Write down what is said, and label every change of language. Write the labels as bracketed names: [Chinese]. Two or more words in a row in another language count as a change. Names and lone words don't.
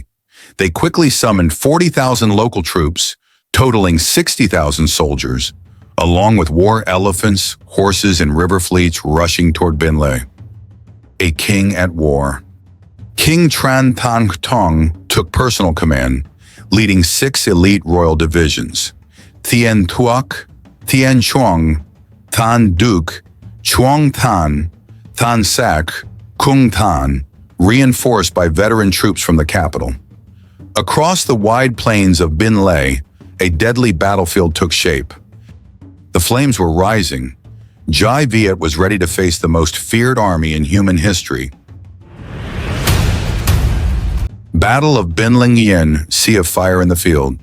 [English] They quickly summoned 40,000 local troops, totaling 60,000 soldiers, along with war elephants, horses, and river fleets rushing toward Binh Le. A king at war. King Tran Tantong took personal command, leading 6 elite royal divisions: Thien Tuoc, Thien Chuang, Tan Duc, Chuang Tan, Tan Sac, Kung Tan, reinforced by veteran troops from the capital. Across the wide plains of Binh Le, a deadly battlefield took shape. The flames were rising. Dai Viet was ready to face the most feared army in human history. Battle of Binh Le Nguyen, Sea of Fire in the Field.